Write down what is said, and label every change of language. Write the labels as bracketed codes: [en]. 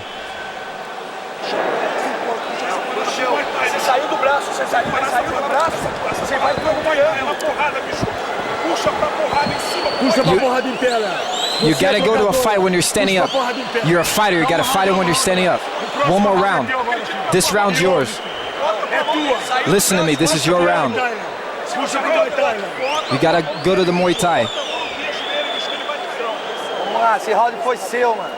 [pt] Você saiu do braço, você saiu do braço, você vai acompanhando. Uma porrada, bicho. Puxa pra porrada em cima. Puxa pra porrada em pé, Léo. [en] You gotta go to a fight when you're standing up. You're a fighter, you gotta fight it when you're standing up. One more round. This round's yours. Listen to me, this is your round. [pt] Puxa pro Muay Thai, mano. [en] You gotta go to the Muay Thai. [pt] Vamos lá, esse round foi seu, mano.